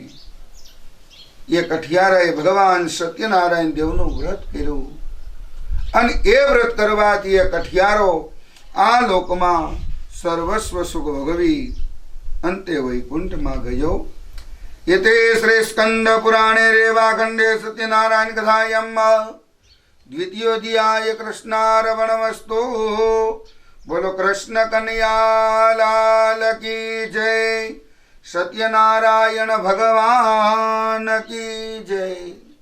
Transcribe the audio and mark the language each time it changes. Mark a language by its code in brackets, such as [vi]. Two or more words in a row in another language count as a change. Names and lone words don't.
[gu] એ કઠિયારાએ ભગવાન સત્યનારાયણ દેવનું વ્રત કર્યું અને એ વ્રત કરવાથી એ કઠિયારો આ લોકમાં સર્વસ્વ સુખ ભોગવી અંતે વૈકુંઠમાં ગયો. [sa] एते श्री स्कंद पुराणे रेवाखंडे सत्यनारायण कथायाम् द्वितीयोऽध्यायः कृष्णार्पणमस्तु. [hi] बोलो कृष्ण कन्हैया लाल की जय। सत्यनारायण भगवान की जय।